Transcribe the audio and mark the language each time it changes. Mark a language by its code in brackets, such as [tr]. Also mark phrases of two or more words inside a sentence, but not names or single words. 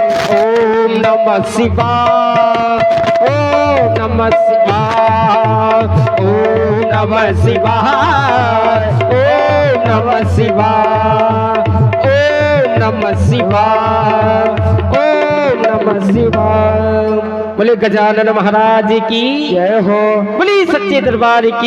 [sa] ओम नमः शिवाय, ओम नमः शिवाय, ओम नमः शिवाय, ओम नमः शिवाय, ओम नमः शिवाय, ओम नमः शिवाय। [hi] बोले गजानन महाराज की जय हो, बोले सच्चे दरबार की